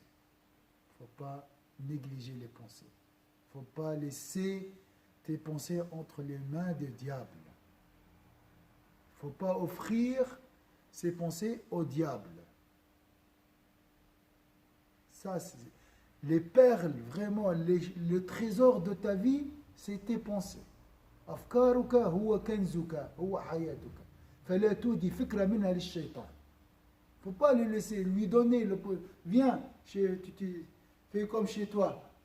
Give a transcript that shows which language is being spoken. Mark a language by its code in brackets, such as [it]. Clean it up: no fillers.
[fr] Il ne faut pas négliger les pensées. Il ne faut pas laisser tes pensées entre les mains du diable. Il ne faut pas offrir ces pensées au diable. Ça, c'est... Les perles, vraiment, le trésor de ta vie, c'est tes pensées. [ar] أفكارك هو كنزك هو حياتك فلا تودي فكرة منها للشيطان. [fr] Faut pas le laisser, lui donner le... Viens, tu fais comme chez toi.